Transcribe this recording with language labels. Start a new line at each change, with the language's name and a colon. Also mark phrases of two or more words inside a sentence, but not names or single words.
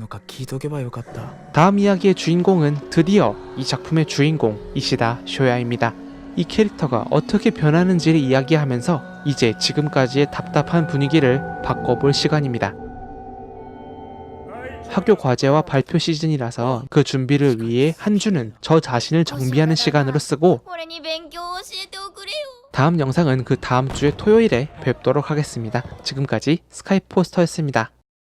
Korean: 다음 이야기의 주인공은 드디어 이 작품의 주인공 이시다 쇼야입니다. 이 캐릭터가 어떻게 변하는지를 이야기하면서 이제 지금까지의 답답한 분위기를 바꿔볼 시간입니다. 학교 과제와 발표 시즌이라서 그 준비를 위해 한 주는 저 자신을 정비하는 시간으로 쓰고
Japanese: 俺に勉強を教えておくれよ
Korean: 다음 영상은 그 다음 주의 토요일에 뵙도록 하겠습니다. 지금까지 스카이포스터였습니다.